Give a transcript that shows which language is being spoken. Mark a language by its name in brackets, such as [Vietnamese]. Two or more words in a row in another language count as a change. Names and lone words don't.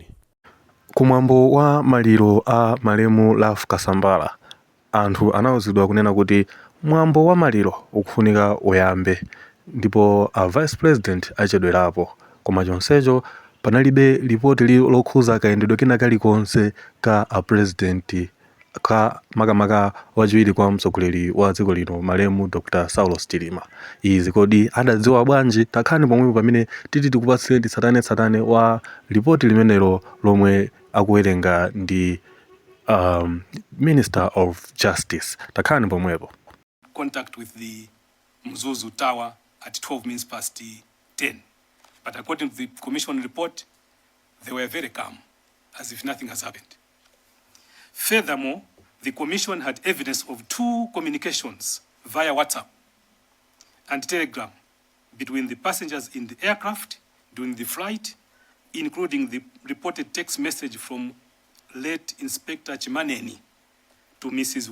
[Nyanja] Kumwambo wa maliro a malemu Lafu Kasambala anthu anawuzidwa kunena kuti mwambo wa maliro ukufunika uyambe ndipo a [English] vice president [Nyanja] achedwerapo, koma chonsecho panalibe ripoti lokhuza kayendedwe kena kalikonse ka a president ka makamaka wachiwiri kwa mtsogoleri wa dziko lino malemu Dr. Saulos Chilima. Izi kodi adadziwa bwanji? Takhani pomwepo pamene titi tikupatsireni tsatanetsatane wa ripoti limenelo lomwe akuwerenga ndi [English] Minister of Justice. [Nyanja] Takhani pomwepo. [English] Contact with the Mzuzu Tower at 12 minutes past 10. But according to the commission report, they were very calm, as if nothing has happened. Furthermore, the commission had evidence of 2 communications via WhatsApp and Telegram between the passengers in the aircraft during the flight, including the reported text message from late Inspector Chimaneni to Mrs.